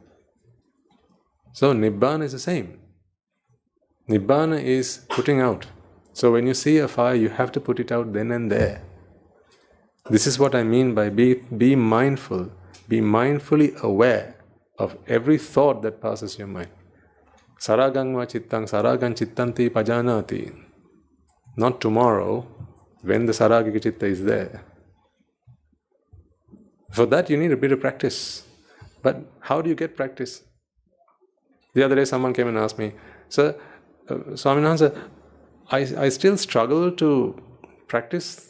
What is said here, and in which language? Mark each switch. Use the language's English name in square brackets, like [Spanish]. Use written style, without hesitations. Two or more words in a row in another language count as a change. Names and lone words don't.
[English] So Nibbana is the same. Nibbana is putting out. So when you see a fire, you have to put it out then and there. This is what I mean by be mindful. Be mindfully aware of every thought that passes your mind. [Pali] Saragang va chittang saragang chittanti pajanati. [English] Not tomorrow, when the [Pali] saragika chitta [English] is there. For that you need a bit of practice. But how do you get practice? The other day someone came and asked me, Sir, Swaminathan, I still struggle to practice.